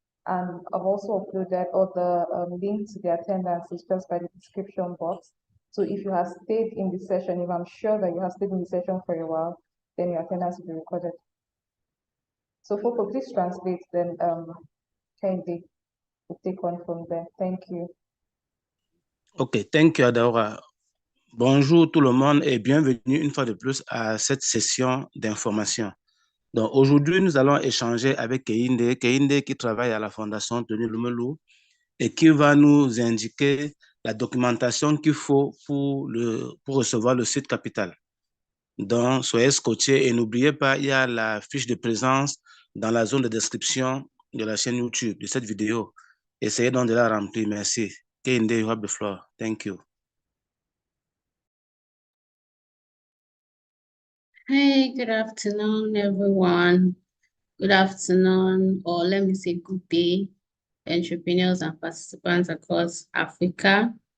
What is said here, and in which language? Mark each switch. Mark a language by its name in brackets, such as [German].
[English] And I've also uploaded all the link to the attendances just by the description box. So if you have stayed in the session, if I'm sure that you have stayed in the session for a while, then your attendance will be recorded. So Foko, please translate, then Kehinde will take on from there. Thank you. Ok, thank you Adora. [French] Bonjour tout le monde et bienvenue une fois de plus à cette session d'information. Donc aujourd'hui, nous allons échanger avec Kehinde qui travaille à la Fondation Tony Lumelou et qui va nous indiquer la documentation qu'il faut pour recevoir le site capital. Donc, soyez scotchés et n'oubliez pas, il y a la fiche de présence dans la zone de description de la chaîne YouTube de cette vidéo. Essayez donc de la remplir. Merci. [English] Kehinde, you have the floor. Thank you. Hey, good afternoon, everyone. Good afternoon, or let me say good day, entrepreneurs and participants across Africa.